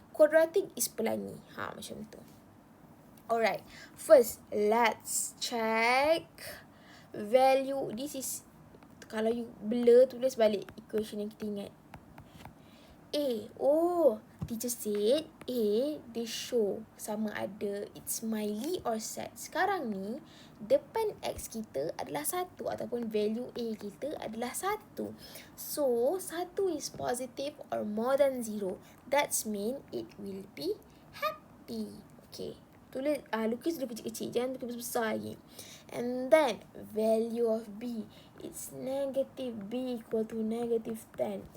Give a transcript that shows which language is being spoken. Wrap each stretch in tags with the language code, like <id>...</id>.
<en>Quadratic is pelangi.</en> <ms>Macam tu.</ms> <en>Alright, first let's check value.</en> <ms>This is, kalau you blur, tulis balik equation yang kita ingat.</ms> <en>A, teacher said A, they show</en> <ms>sama ada</ms> <en>it's smiley or sad.</en> <ms>Sekarang ni, depan X kita adalah 1 ataupun value A kita adalah 1.</ms> <en>So, 1 is positive or more than 0. That's mean it will be happy. Okay.</en> <ms>Tulis, lukis dulu kecil-kecil, jangan lukis besar lagi.</ms> <en>And then, value of B, it's negative B equal to negative 10.</en>